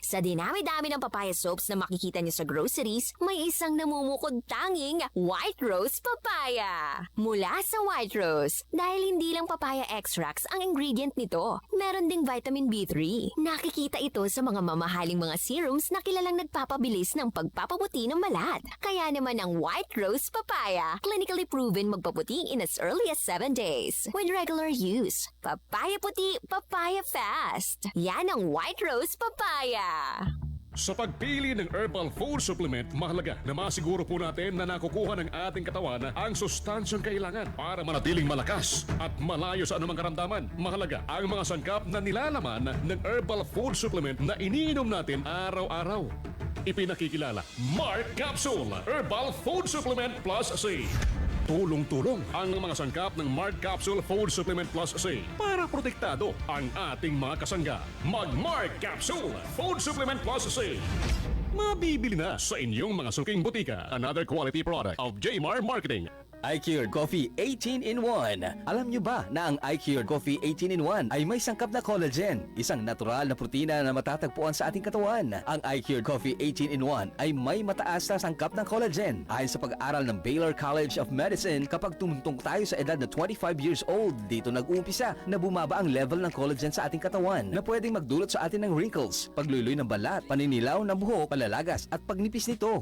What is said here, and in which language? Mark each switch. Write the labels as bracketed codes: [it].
[tl] Sa dinami-dami ng papaya soaps na makikita nyo sa groceries, may isang namumukod tanging White Rose Papaya. Mula sa White Rose, dahil hindi lang papaya extracts ang ingredient nito, meron ding vitamin B3. Nakikita ito sa mga mamahaling mga serums na kilalang nagpapabilis ng pagpapaputi ng balat. Kaya naman ang White Rose Papaya, clinically proven magpaputi [en] in as early as 7 days. With regular use, papaya puti, papaya fast. [tl] Yan ang White Rose Papaya. Sa pagpili ng herbal food supplement, mahalaga na masiguro po natin na nakukuha ng ating katawan ang sustansyang kailangan para manatiling malakas at malayo sa anumang karamdaman. Mahalaga ang mga sangkap na nilalaman ng herbal food supplement na iniinom natin araw-araw. Ipinakikilala, Mark Capsule Herbal Food Supplement Plus C. Tulong-tulong ang mga sangkap ng Mark Capsule Food Supplement Plus C para protektado ang ating mga kasangga. Mag-Mark Capsule Food Supplement Plus C. Mabibili na sa inyong mga suking butika. [en] Another quality product of Jmar Marketing. iCure Coffee 18-in-1. [tl] Alam nyo ba na ang iCure Coffee 18-in-1 ay may sangkap na collagen, isang natural na protina na matatagpuan sa ating katawan. Ang iCure Coffee 18-in-1 ay may mataas na sangkap ng collagen. Ayon sa pag-aaral ng Baylor College of Medicine, kapag tumuntong tayo sa edad na 25 years old, dito nag-uumpisa na bumaba ang level ng collagen sa ating katawan na pwedeng magdulot sa atin ng wrinkles, pagluloy ng balat, paninilaw ng buhok, palalagas at pagnipis nito.